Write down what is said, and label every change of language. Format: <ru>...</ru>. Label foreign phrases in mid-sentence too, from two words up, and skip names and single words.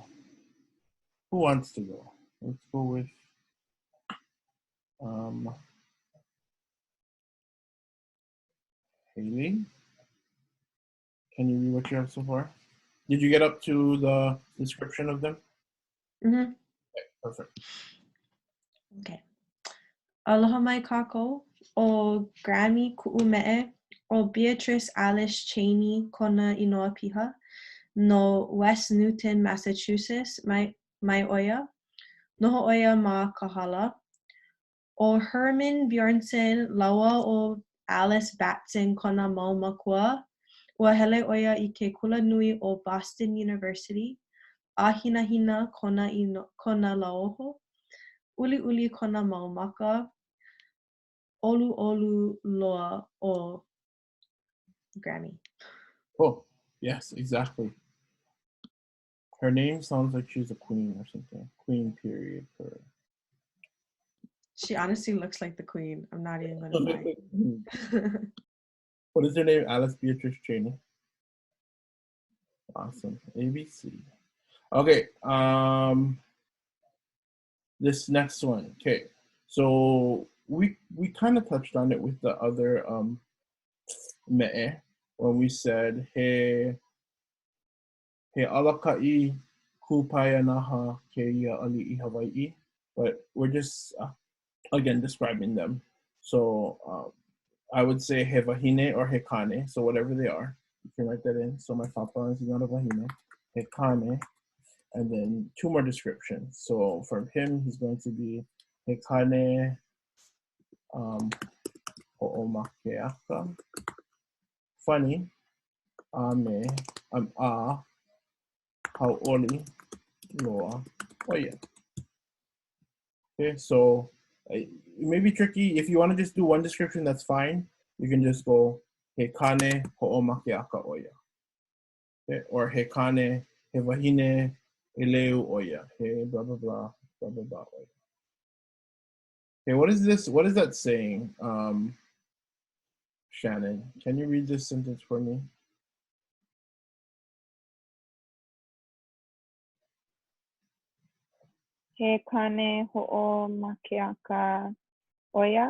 <en>Who wants to go? Let's go with Haley. Can you read what you have so far? Did you get up to the description of them? Mm-hmm. Okay, perfect.</en> <haw>Okay. Aloha mai kākou, o Grammy ku'u Me'e, o Beatrice Alice Cheney kona inoa piha, no West Newton, Massachusetts, mai oia, noho oia ma kahala, o Herman Bjornson, laua o Alice Batson kona mau makua, ua hele oia I ke kula nui o Boston University, a hina hina kona lauoho, uli uli kona mau maka, olu olu loa o Grammy.</haw> <en>Oh, yes, exactly. Her name sounds like she's a queen or something. Queen period. She honestly looks like the queen. I'm not even gonna lie. What is her name? Alice Beatrice Cheney. Awesome. ABC. Okay. This next one. Okay. So we kind of touched on it with the other Me'e when we said</en> <haw>he alaka'i kupaya naha keia ali'i Hawaiʻi,</haw> <en>but we're just again describing them. So I would say</en> <haw>he wahine</haw> <en>or</en> <haw>he kane,</haw> <en>so whatever they are. You can write that in. So my papa is not a wahine.</en> <haw>He kane.</haw> <en>and then 2 more descriptions. So for him, he's going to be</en> <haw>he kane ho'omakeaka,</haw> <en>funny, ame,</en> <haw>ʻaʻa, hauʻoli, loa, oia.</haw> <en>Okay, so it may be tricky. If you want to just do one description, that's fine. You can just go</en> <haw>he kane ho'omakeaka oia.</haw> <en>Okay, or</en> <haw>he kane he wahine ʻelelo oia. He blah blah blah blah blah blah oia.</haw> <en>Okay, what is this? What is that saying? Shannon, can you read this sentence for me?</en> <haw>He kane ho'omakeaka oia.</haw>